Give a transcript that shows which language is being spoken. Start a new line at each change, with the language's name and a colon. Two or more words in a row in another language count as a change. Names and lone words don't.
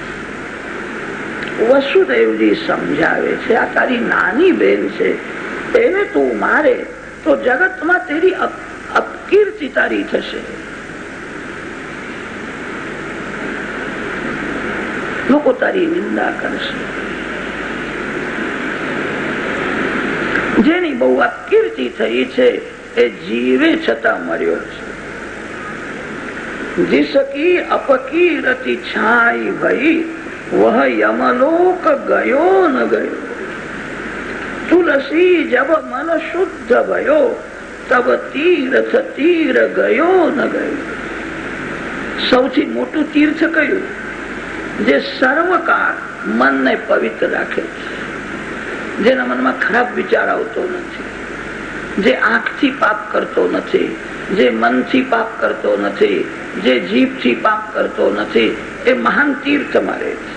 Gujarati: વસુદેવજી સમજાવે છે આ તારી નાની બેન છે, એને તું મારે તો જગતમાં તેરી અપકીર્તિ તારી થશે. લોકો તારી નિંદા કરશે. જેની બહુ અપકીર્તિ થઈ છે એ જીવે છતાં મર્યો છે.
Hindi: जिसकी अपकीरति छाई भई वह यमलोक गयो न गयो. तुलसी जब मन शुद्ध भयो तब तीर्थ तीर गयो न गयो.
Gujarati: સૌથી મોટું તીર્થ કયું? જે સર્વકાળ મનને પવિત્ર રાખે છે, જેના મનમાં ખરાબ વિચાર આવતો નથી, જે આંખથી પાપ કરતો નથી, જે મનથી પાપ કરતો નથી, જે જીભથી પાપ કરતો નથી, એ મહાન તીર્થ મારે છે.